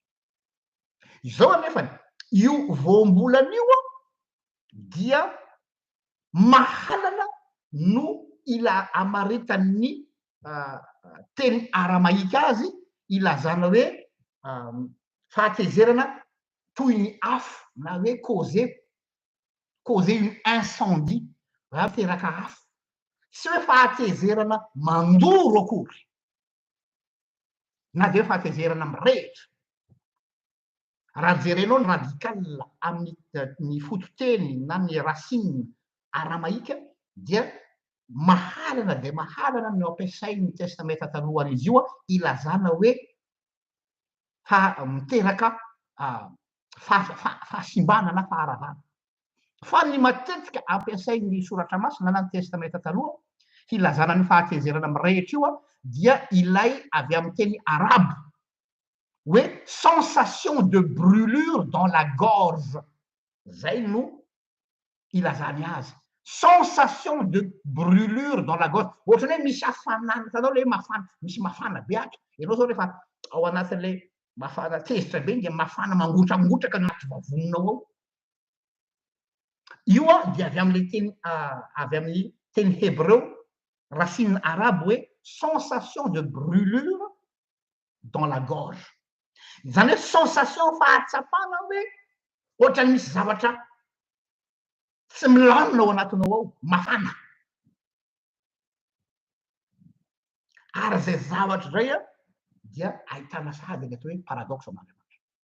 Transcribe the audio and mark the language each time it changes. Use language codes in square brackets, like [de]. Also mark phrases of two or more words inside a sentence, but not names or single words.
[mg] Izao anefany io voambolana io dia mahalana no ila amaritan'ny teny aramaika azy ilazana hoe fahatezerana toy ny afo na hoe causé [fr] causer une incendie [mg] raha miteraka afo sy hoe fahatezerana mandoro akory na de hoe fahatezerana mirehitra raha jerenao ny radical amin'ny fototeny na ny racine aramahika dia mahalana de mahalana no ampiasain'ny testameta taloha izy io ilazana hoe miteraka fahasimbana na faharavana fa ny matetika ampiasain'ny soratra masina na ny testameta taloha hilazana ny fahatezerana mirehitra io dia ilay avy amin'ny teny arabe hoe [fr] sensation de brûlure dans la gorge [mg] zay no ilazany azy [fr] sensation de brûlure dans la gorge [mg] ohatrany hoe misy hafanana hitanao le mafana misy mafana be atra ianao zao rehefa ao anatin'le mafana tezitra be dia mafana mangotramangotraka anaty vavononao ao io dia avy amin'le teny avy amin'ny teny hébreu racine arabe hoe [fr] sensation de brûlure dans la gorge [mg] zany hoe sensation fahatsapana hoe ohatrany misy zavatra tsy milamina ao anatinao ao mafana ary zay zavatra zay dia ahitana sady ny atao hoe paradoxe amin'Andriamanitra